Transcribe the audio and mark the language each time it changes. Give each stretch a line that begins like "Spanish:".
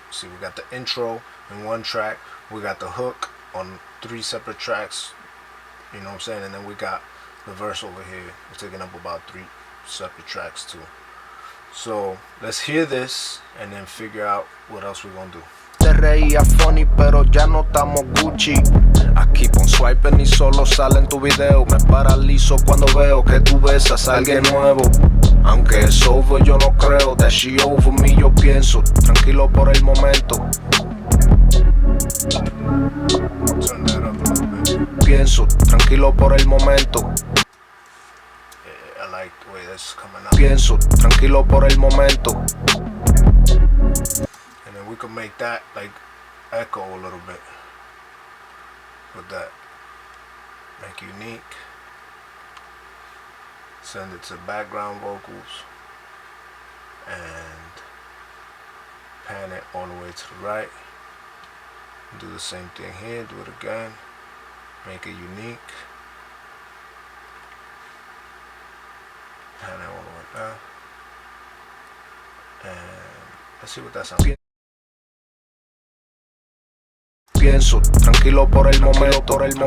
English: See, we got the intro in one track, we got the hook on 3 separate tracks, you know what I'm saying, and then we got the verse over here. We're taking up about 3 separate tracks too. So let's hear this and then figure out what else we're gonna do.
Spanish: Te reía funny, pero ya no estamos Gucci.
English: I keep on swiping
Spanish: y solo sale en tu video. Me paralizo cuando veo que tú besas a alguien nuevo. Aunque es over, yo no creo
English: that she over me.
Spanish: Yo pienso, tranquilo por el momento.
English: Turn that up a little bit.
Spanish: Pienso, tranquilo por el momento.
English: Yeah, I like the way that's coming out.
Spanish: Pienso, tranquilo por el momento.
English: We can make that like echo a little bit with that. Make unique. Send it to background vocals and pan it all the way to the right. Do the same thing here. Do it again. Make it unique. Pan it all the way down. And let's see what that sounds like.
Spanish: Pienso, tranquilo por el momento.